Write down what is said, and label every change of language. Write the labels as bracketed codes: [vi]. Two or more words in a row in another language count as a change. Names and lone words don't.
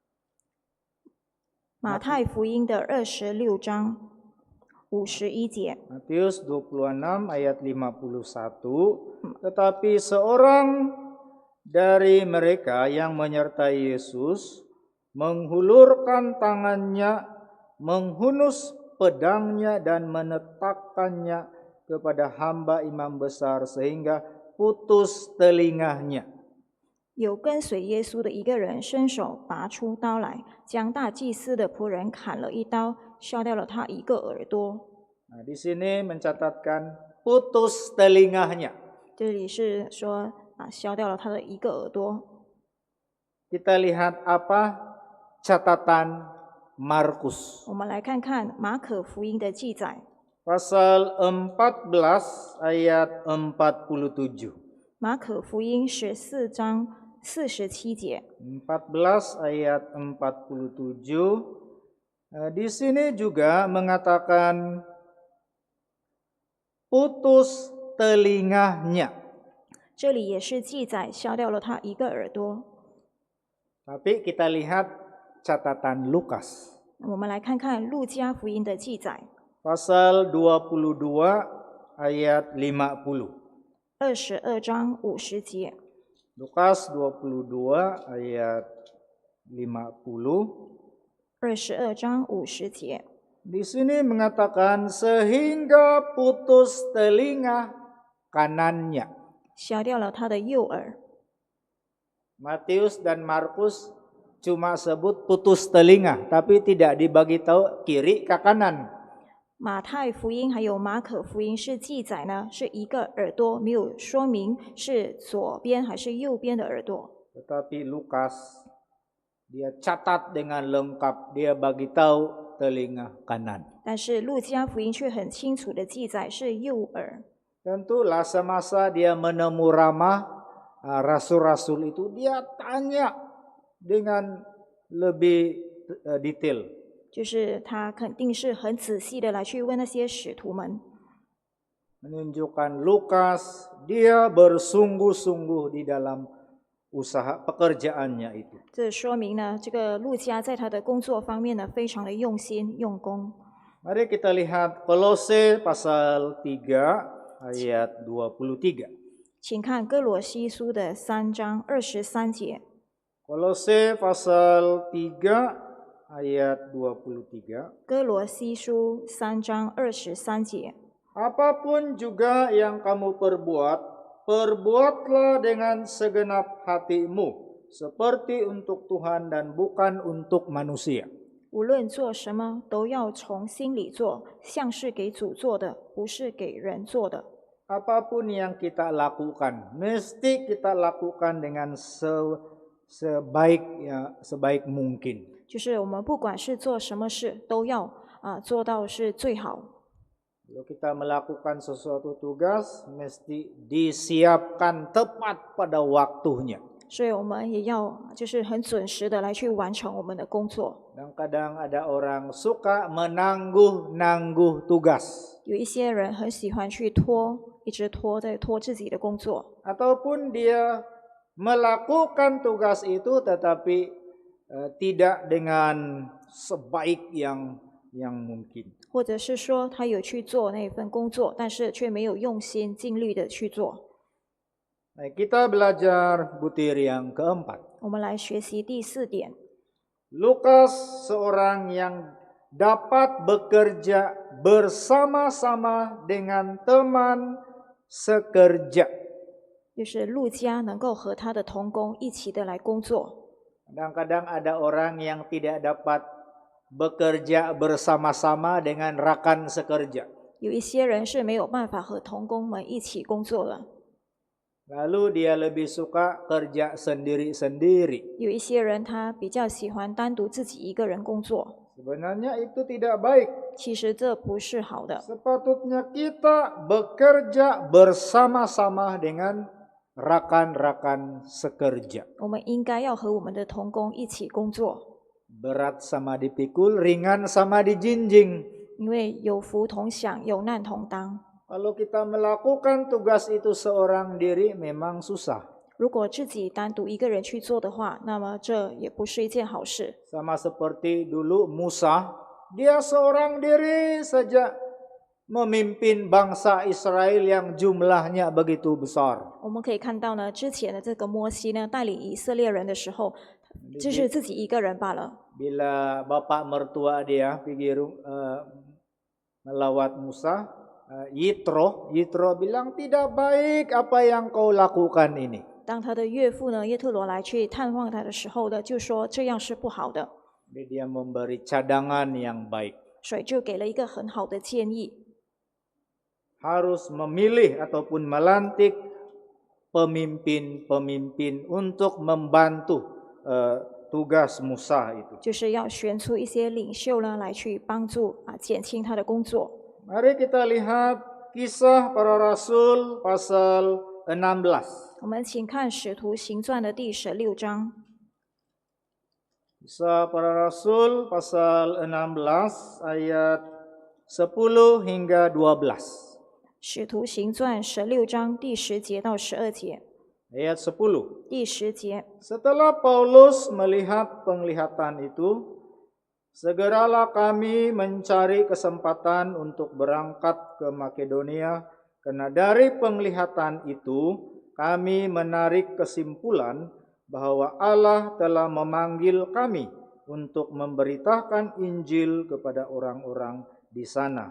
[zh] 马太福音的26章51节。 [ms] Matius 26 ayat 51. Tetapi seorang dari mereka yang menyertai Yesus menghulurkan tangannya, menghunus pedangnya dan menetapkannya kepada hamba imam besar sehingga putus telinganya. [zh] 有跟随耶稣的一个人伸手拔出刀来，将大祭司的仆人砍了一刀，削掉了他一个耳朵。 [ms] Nah, di sini mencatatkan putus telinganya. [zh] 这里是说削掉了他的一个耳朵。 [ms] Kita lihat apa catatan Markus. [zh] 我们来看看马可福音的记载， [ms] Pasal 14 ayat 47. [zh] 马可福音14章47节。 [ms] 14 ayat 47. Di sini juga mengatakan putus telinganya. [zh] 这里也是记载削掉了他一个耳朵。 [ms] Tapi kita lihat catatan Lukas. [zh] 我们来看看路加福音的记载， [ms] Pasal 22 ayat 50. [zh] 22 章50节。 [ms] Lukas 22 ayat 50. [zh] 22 章50节。 [ms] Di sini mengatakan sehingga putus telinga kanannya. [zh] 削掉了他的右耳。 [ms] Matius dan Markus cuma sebut putus telinga, tapi tidak dibagi tahu kiri ke kanan. [zh] 马太福音还有马可福音是记载呢，是一个耳朵，没有说明是左边还是右边的耳朵。 [ms] Tetapi Lukas dia catat dengan lengkap, dia bagi tahu telinga kanan. [zh] 但是路加福音却很清楚的记载是右耳。 [ms] Tentulah semasa dia menemu ramah rasul-rasul itu, dia tanya dengan lebih detail. [zh] 就是他肯定是很仔细的来去问那些使徒们。 [ms] Menunjukkan Lukas dia bersungguh-sungguh di dalam usaha pekerjaannya itu. [zh] 这说明呢，这个路加在他的工作方面呢，非常的用心用功。 [ms] Mari kita lihat Kolose pasal 3 ayat 23. [zh] 请看哥罗西书的3章23节。 [ms] Kolose pasal 3 ayat 23. [zh] 哥罗西书3章23节。 [ms] Apapun juga yang kamu perbuat, perbuatlah dengan segenap hatimu, seperti untuk Tuhan dan bukan untuk manusia. [zh] 无论做什么，都要从心里做，像是给主做的，不是给人做的。 [ms] Apapun yang kita lakukan, mesti kita lakukan dengan sebaik mungkin. [zh] 就是我们不管是做什么事，都要做到是最好。 [ms] Kalau kita melakukan sesuatu tugas, mesti disiapkan tepat pada waktunya. [zh] 所以我们也要就是很准时的来去完成我们的工作。 [ms] Dan kadang ada orang suka menangguh-nangguh tugas. [zh] 有一些人很喜欢去拖，一直拖在拖自己的工作， [ms] Ataupun dia melakukan tugas itu tetapi tidak dengan sebaik yang mungkin. [zh] 或者是说他有去做那份工作，但是却没有用心尽力的去做。 [ms] Baik, kita belajar butir yang keempat. [zh] 我们来学习第4点， [ms] Lukas seorang yang dapat bekerja bersama-sama dengan teman sekerja. [zh] 就是路加能够和他的同工一起的来工作。 [ms] Kadang-kadang ada orang yang tidak dapat bekerja bersama-sama dengan rekan sekerja. [zh] 有一些人是没有办法和同工们一起工作的， [ms] Lalu dia lebih suka kerja sendiri-sendiri. [zh] 有一些人他比较喜欢单独自己一个人工作。 [ms] Sebenarnya itu tidak baik. [zh] 其实这不是好的， [ms] Sepatutnya kita bekerja bersama-sama dengan rekan-rekan sekerja. [zh] 我们应该要和我们的同工一起工作， [ms] Berat sama dipikul, ringan sama dijinjing. [zh] 因为有福同享，有难同当。 [ms] Kalau kita melakukan tugas itu seorang diri memang susah. [zh] 如果自己单独一个人去做的话，那么这也不是一件好事。 [ms] Sama seperti dulu Musa, dia seorang diri saja memimpin bangsa Israel yang jumlahnya begitu besar. [zh] 我们可以看到呢，之前的这个摩西呢，带领以色列人的时候，就是自己一个人罢了。 [ms] Bila bapak mertua dia pergi melawat Musa, Yitro bilang tidak baik apa yang kau lakukan ini. [zh] 当他的岳父呢耶特罗来去探望他的时候呢，就说这样是不好的， [ms] Dia memberi cadangan yang baik. [zh] 所以就给了一个很好的建议， [ms] Harus memilih ataupun melantik pemimpin-pemimpin untuk membantu tugas Musa itu. [zh] 就是要选出一些领袖呢来去帮助减轻他的工作。 [ms] Mari kita lihat Kisah Para Rasul pasal 16. [zh] 我们请看《使徒行传》的第16章， [ms] Kisah Para Rasul pasal 16 ayat 10 hingga 12. [zh] 《使徒行传》16章第10节到12节。 [ms] Ayat 10. [zh] 第10节， [ms] Setelah Paulus melihat penglihatan itu, segeralah kami mencari kesempatan untuk berangkat ke Makedonia, karena dari penglihatan itu kami menarik kesimpulan bahwa Allah telah memanggil kami untuk memberitakan Injil kepada orang-orang di sana.